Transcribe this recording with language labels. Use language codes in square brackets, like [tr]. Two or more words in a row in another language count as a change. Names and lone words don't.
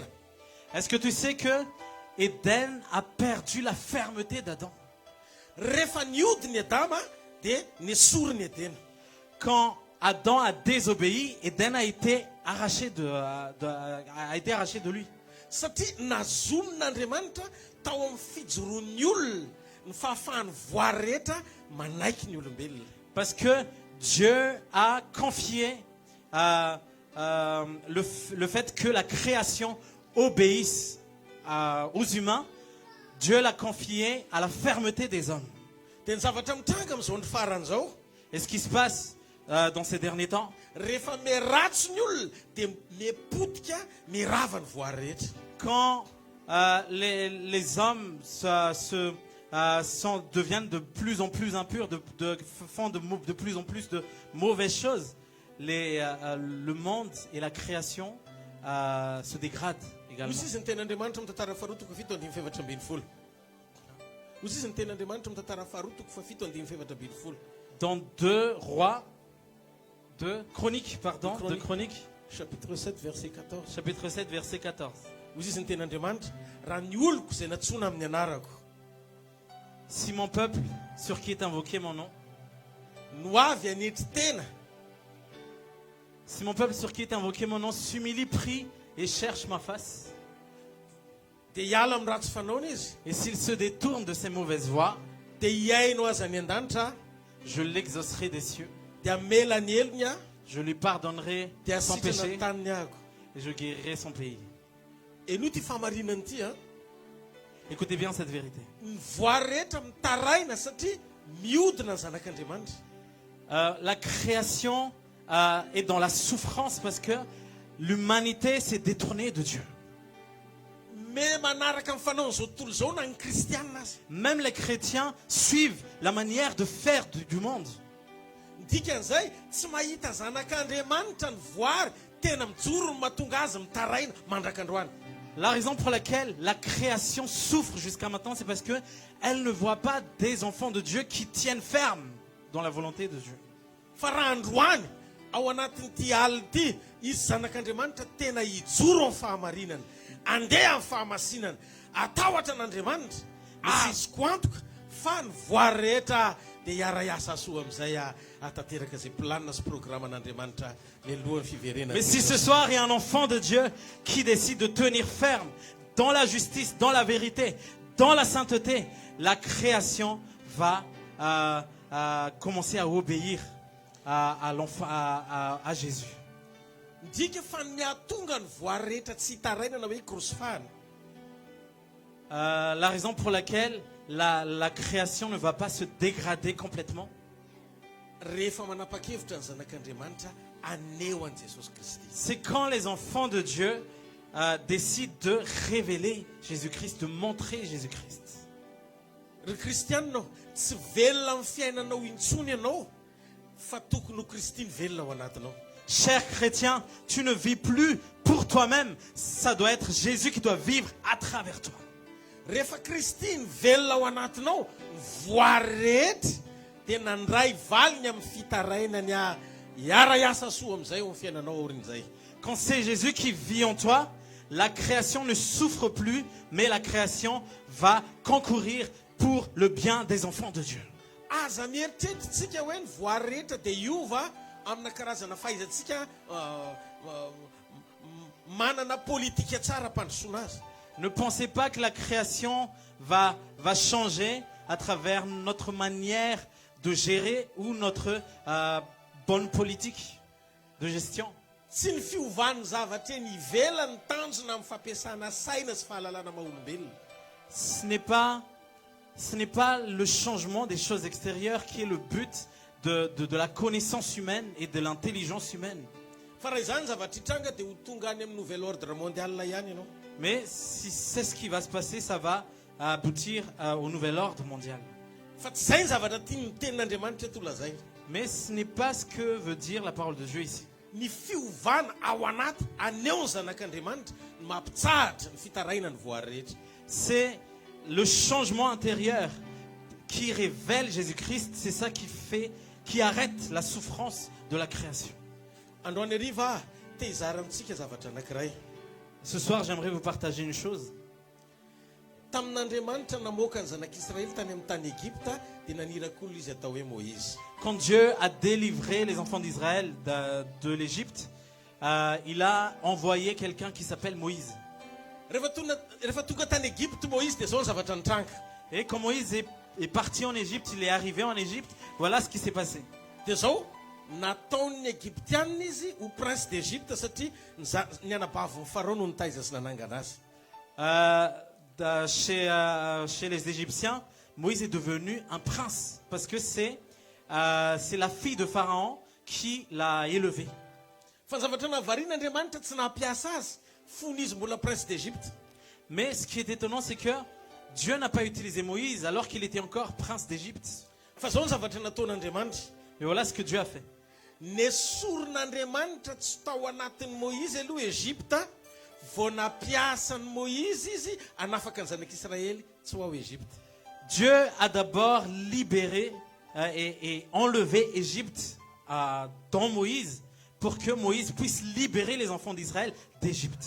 [fr] Est-ce que tu sais que Éden a perdu la fermeté d'Adam? [mg] Rehefa niody ny Adama dia nesoriny Edena. [fr] Quand Adam a désobéi, Éden a été arraché a été arraché de lui. [mg] Satria nazonin'Andriamanitra tao amin'ny fijoroan'ny olona ny fahafahany voary rehetra manaiky ny olombelona. [fr] Parce que Dieu a confié le fait que la création obéisse aux humains. Dieu l'a confié à la fermeté des hommes. [mg] Dia ny zavatra mitranga amin'izao ny faran'izao, [fr] Et ce qui se passe dans ces derniers temps, [mg] rehefa miratso ny olona dia mipotika mirava ny voary rehetra. [fr] quand les hommes deviennent de plus en plus impurs, font de plus en plus de mauvaises choses, le monde et la création se dégradent également. [mg] Hoy izy ny ten'Andriamanitra amin'ny tantara faharoa toko fito andimy efatra ambin'ny folo. Hoy izy ny ten'Andriamanitra amin'ny tantara faharoa toko fito andimy efatra ambin'ny folo. [fr] Dans 2 Rois, 2 Chroniques, pardon, 2 Chroniques, Chapitre 7 verset 14. chapitre 7, verset 14. [mg] Hoy izy ny ten'Andriamanitra, raha ny oloko izay natsoina amin'ny anarako [fr] Si mon peuple, sur qui est invoqué mon nom, [mg] no avy anetry tena, [fr] si mon peuple sur qui est invoqué mon nom s'humilie, prie et cherche ma face, [mg] dia hiala amin'ny ratsy fanaony izy, [fr] et s'il se détourne de ses mauvaises voies, [mg] dia hiaino azy any an-danitra, [fr] je l'exaucerai des cieux, [mg] dia amela ny elony aho, [fr] je lui pardonnerai [mg] dia [fr] son [mg] asitrana [fr] péché [mg] ny taniny ahako. [fr] et je guérirai son pays. [mg] Enoy ty famarinany ity a, [fr] Écoutez bien cette vérité. [mg] ny voary rehetra mitaraina satria miodina ny zanak'Andriamanitra. [fr] La création est dans la souffrance parce que l'humanité s'est détournée de Dieu. [mg] Me manaraka amin'ny fanaon'izao tontolo izao na ny kristianina azy. [fr] Même les chrétiens suivent la manière de faire du monde. [mg] Ny dikan'izay tsy mahita zanak'Andriamanitra ny voary tena mijoro ny mahatonga azy mitaraina mandrak'androany. [fr] La raison pour laquelle la création souffre jusqu'à maintenant, c'est parce qu'elle ne voit pas des enfants de Dieu qui tiennent ferme dans la volonté de Dieu. [mg] Fa raha androany ao anatin'ity alina ity izy zanak'Andriamanitra tena hijoro amin'ny fahamarinana, andeha amin'ny fahamasinana, atahotra an'Andriamanitra, azoko antoka fa ny voary rehetra dia hiara-iasa soa amin'izay atateraka izay planina sy programan'Andriamanitra ny alohan'ny fiverenana. [fr] Mais si ce soir il y a un enfant de Dieu qui décide de tenir ferme dans la justice, dans la vérité, dans la sainteté, la création va commencer à obéir à Jésus. [mg] Ndika fa ny ahatonga ny voary rehetra tsy hitaraina na hoe krosifahana. [fr] La raison pour laquelle la création ne va pas se dégrader complètement, [mg] Rehefa manapa-kevitra ny zanak'Andriamanitra aneo an' Jesosy Kristy. [fr] c'est quand les enfants de Dieu décident de révéler Jésus-Christ, de montrer Jésus-Christ. [mg] Ry kristianina tsy velona amin'ny fiainanao intsony ianao fa tokony ho Kristy ny velona ao anatinao. [fr] Cher chrétien, tu ne vis plus pour toi-même, ça doit être Jésus qui doit vivre à travers toi. [mg] Rehefa Kristy ny velona ao anatinao, ny voary rehetra dia nandray valiny amin'ny fitarainany hiara-iasa soa amin'izay ao amin'ny fiainanao aorin'izay. [fr] Quand c'est Jésus qui vit en toi, la création ne souffre plus, mais la création va concourir pour le bien des enfants de Dieu. [mg] Aza mieritreritritsika hoe ny voary rehetra dia iova amina karazana fahaizantsika manana politika tsara mpandrosoana azy. [fr] Ne pensez pas que la création va changer à travers notre manière de gérer ou notre bonne politique de gestion. [mg] Tsy ny fiovan'ny zavatra eny ivelany tanjona amin'ny fampiasana saina sy fahalalana maha-olombelona. [fr] Ce n'est pas le changement des choses extérieures qui est le but de la connaissance humaine et de l'intelligence humaine. [mg] Fa raha izany zavatra hitranga dia ho tonga any amin'ny [fr] nouvel ordre mondial [mg] ihany ianao. [fr] Mais si c'est ce qui va se passer, ça va aboutir au nouvel ordre mondial. [mg] Fa tsy izay ny zavatra tiany tenin'Andriamanitra eto lazaina. [fr] Mais ce n'est pas ce que veut dire la parole de Dieu ici. [mg] Ny fiovana ao anaty aneo ny zanak'Andriamanitra ny mampitsahatra ny fitaraina ny voary rehetra. [fr] C'est le changement intérieur qui révèle Jésus-Christ, c'est ça qui arrête la souffrance de la création. [mg] Androany hariva te hizarantsika zavatra anankiray. [fr] Ce soir, j'aimerais vous partager une chose. [mg] Tamin'Andriamanitra namoaka ny zanak'Israëly tany amin'ny tany Egypta dia nanirak'olona izy atao hoe Moïse. [fr] Quand Dieu a délivré les enfants d'Israël de l'Égypte, il a envoyé quelqu'un qui s'appelle Moïse. [mg] Rehefa tonga tany Egypte Moïse dia zao ny zavatra nitranga. [fr] Et quand Moïse est parti en Égypte, il est arrivé en Égypte, voilà ce qui s'est passé. [mg] Dia zao nataon'ny Egyptianina izy ho [fr] prince d'Égypte [mg] satria ny anabavy ny Pharaon no nitaiza sy nanangana azy. [fr] Chez les Égyptiens, Moïse est devenu un prince parce que c'est la fille de Pharaon qui l'a élevé. [mg] Fa ny zavatra navarian'Andriamanitra tsy nampiasa azy fony izy mbola [fr] prince d'Égypte. Mais ce qui est étonnant, c'est que Dieu n'a pas utilisé Moïse alors qu'il était encore prince d'Égypte. [mg] Fa zao ny zavatra nataon'Andriamanitra. [fr] Et voilà ce que Dieu a fait. [mg] Nesoron'Andriamanitra tsy tao anatin'ny Moïse aloha Égypta, vao nampiasan'ny Moïse izy hanafaka ny zanak'Israëly tsy ho ao Égypte. [fr] Dieu a d'abord libéré et enlevé Égypte dans Moïse pour que Moïse puisse libérer les enfants d'Israël d'Égypte.